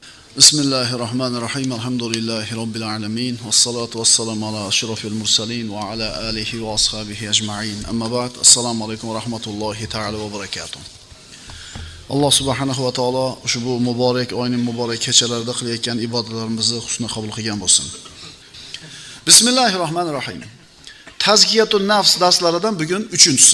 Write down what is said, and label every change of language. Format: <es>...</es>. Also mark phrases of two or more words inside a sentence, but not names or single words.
<ar>بسم الله الرحمن الرحيم. الحمد لله رب العالمين. والصلاة والسلام على أشرف المرسلين وعلى آله وأصحابه أجمعين. أما بعد. السلام عليكم ورحمة الله تعالى وبركاته.</ar> <uz>Alloh</uz> <ar>سبحانه وتعالى</ar> <uz>ushbu muborak oyning muborak kechalarida qilayotgan ibodatlarimizni husni qabul qilgan bo'lsin. Bismillahirrahmanirrahim.</uz> <ar>تزكية النفس</ar> <uz>darslaridan bugun 3-si.</uz>